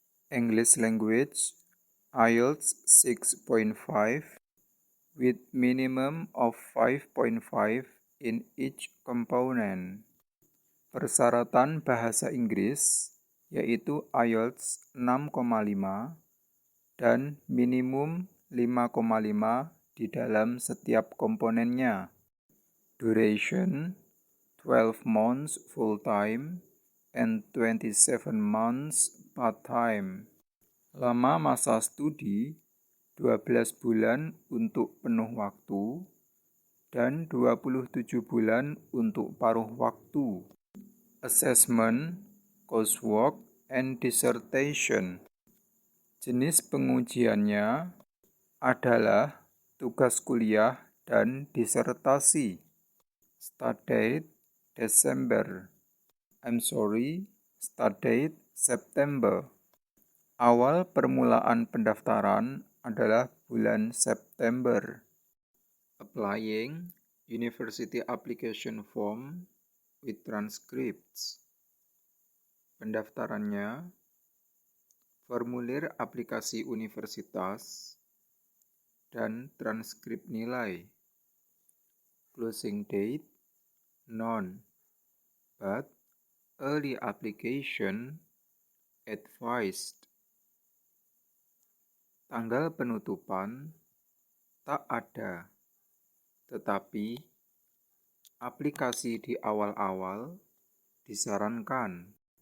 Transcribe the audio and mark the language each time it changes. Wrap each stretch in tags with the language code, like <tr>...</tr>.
<en>English language, IELTS 6.5 with minimum of 5.5 in each component.</en> <id>Persyaratan bahasa Inggris yaitu IELTS 6,5 dan minimum 5,5 di dalam setiap komponennya.</id> <en>Duration 12 months full-time and 27 months part-time.</en> <id>Lama masa studi 12 bulan untuk penuh waktu dan 27 bulan untuk paruh waktu.</id> <en>Assessment, coursework, and dissertation.</en> <id>Jenis pengujiannya adalah tugas kuliah dan disertasi.</id> <en>Start date start date September.</en> <id>Awal permulaan pendaftaran adalah bulan September.</id> <en>Applying University application form with transcripts.</en> <id>Pendaftarannya, formulir aplikasi universitas, dan transkrip nilai.</id> <en>Closing date, none, but early application advised.</en> <id>Tanggal penutupan tak ada, tetapi aplikasi di awal-awal disarankan.</id>